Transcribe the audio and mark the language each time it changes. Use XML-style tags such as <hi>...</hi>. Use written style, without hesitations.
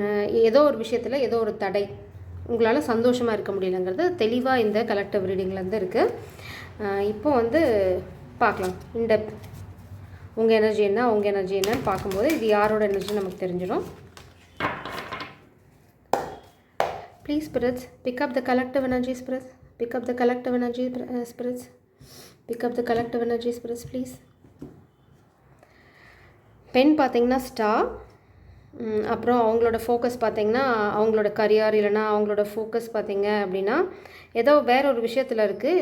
<ta>ஏதோ ஒரு விஷயத்தில் ஏதோ ஒரு தடை, உங்களால் சந்தோஷமாக இருக்க முடியலங்கிறது தெளிவாக இந்த கலெக்டிவ் ரீடிங்லேருந்து இருக்குது. இப்போ பார்க்கலாம் இன்டெப்த் உங்கள் எனர்ஜி என்ன, உங்கள் எனர்ஜி என்னன்னு பார்க்கும்போது இது யாரோட எனர்ஜி நமக்கு தெரிஞ்சிடும்.</ta> <en>Please spirits, pick up the collective energy spirits, pick up the collective energy spirits, pick up the collective energy spirits please.</en> <ta>பெண் பார்த்தீங்கன்னா ஸ்டார். அப்புறம் அவங்களோட ஃபோக்கஸ் பார்த்தீங்கன்னா அவங்களோட கரியர், இல்லைனா அவங்களோட ஃபோக்கஸ் பார்த்தீங்க அப்படின்னா ஏதோ வேற ஒரு விஷயத்தில் இருக்குது.</ta>